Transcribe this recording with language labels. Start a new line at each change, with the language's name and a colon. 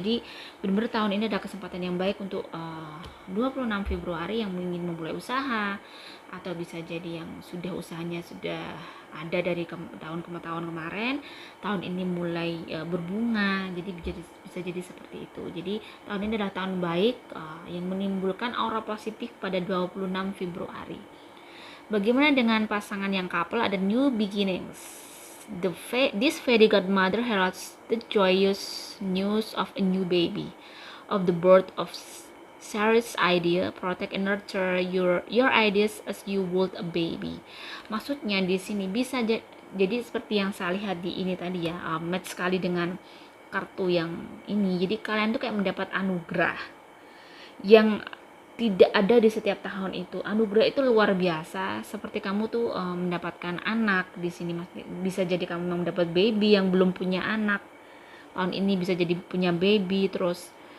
Indonesian: Jadi benar-benar tahun ini ada kesempatan yang baik untuk 26 Februari yang ingin memulai usaha, atau bisa jadi yang sudah usahanya sudah ada dari tahun ke tahun kemarin, tahun ini mulai berbunga. Jadi bisa jadi seperti itu. Jadi tahun ini adalah tahun baik yang menimbulkan aura positif pada 26 Februari. Bagaimana dengan pasangan yang couple? Ada
English: new beginnings. This fairy godmother heralds the joyous news of a new baby, of the birth of Sarah's idea. Protect and nurture your ideas as you would a baby.
Indonesian: Maksudnya di sini bisa jadi seperti yang saya lihat di ini tadi ya, match sekali dengan kartu yang ini. Jadi kalian tuh kayak mendapat anugerah yang tidak ada di setiap tahun itu. Anugerah itu luar biasa. Seperti kamu tuh mendapatkan anak di sini, bisa jadi kamu mendapat baby yang belum punya anak. Tahun ini bisa jadi punya baby, terus